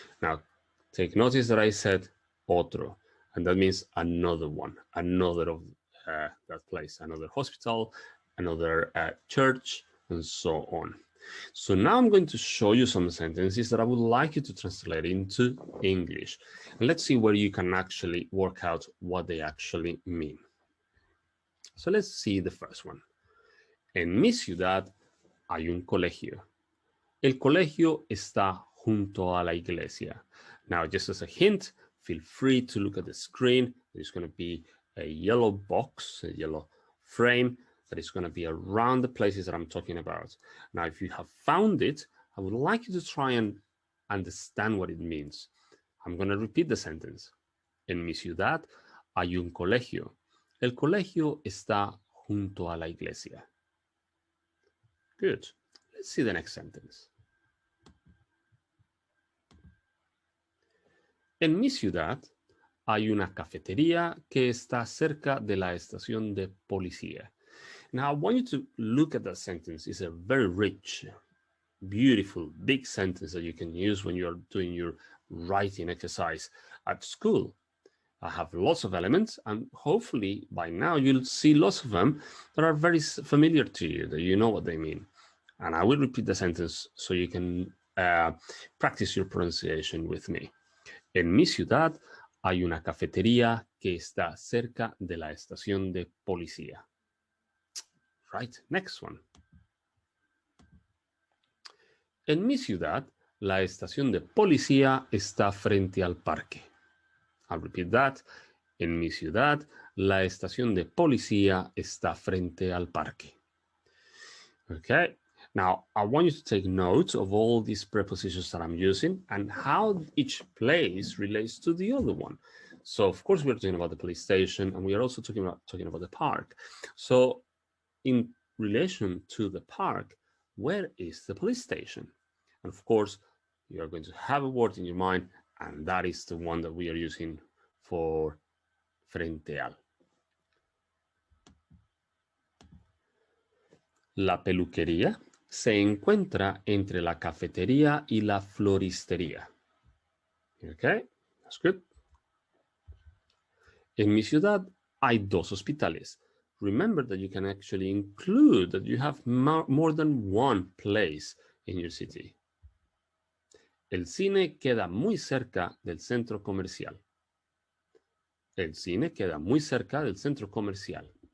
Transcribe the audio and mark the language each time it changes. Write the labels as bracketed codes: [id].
[en] Now, take notice that I said otro, and that means another one, another of that place, another hospital, another church, and so on. So now I'm going to show you some sentences that I would like you to translate into English. And let's see where you can actually work out what they actually mean. So let's see the first one. [es] En mi ciudad hay un colegio. El colegio está junto a la iglesia. [en] Now, just as a hint, feel free to look at the screen. There's going to be a yellow box, a yellow frame that is going to be around the places that I'm talking about. Now, if you have found it, I would like you to try and understand what it means. I'm going to repeat the sentence. [es] En mi ciudad hay un colegio. El colegio está junto a la iglesia. [en] Good. Let's see the next sentence. [es] En mi ciudad hay una cafetería que está cerca de la estación de policía. [en] Now, I want you to look at that sentence. It's a very rich, beautiful, big sentence that you can use when you're doing your writing exercise at school. I have lots of elements, and hopefully by now you'll see lots of them that are very familiar to you, that you know what they mean. And I will repeat the sentence so you can practice your pronunciation with me. [es] En mi ciudad hay una cafetería que está cerca de la estación de policía. [en] Right, next one. [es] En mi ciudad, la estación de policía está frente al parque. [en] I'll repeat that. [es] En mi ciudad, la estación de policía está frente al parque. [en] Okay. Now, I want you to take note of all these prepositions that I'm using and how each place relates to the other one. So, of course, we're talking about the police station, and we are also talking about the park. So, in relation to the park, where is the police station? And of course, you are going to have a word in your mind, and that is the one that we are using for frente al. [es] La peluquería se encuentra entre la cafetería y la floristería. [en] Okay, that's good. [es] En mi ciudad hay dos hospitales. [en] Remember that you can actually include that you have more than one place in your city. [es] El cine queda muy cerca del centro comercial. El cine queda muy cerca del centro comercial.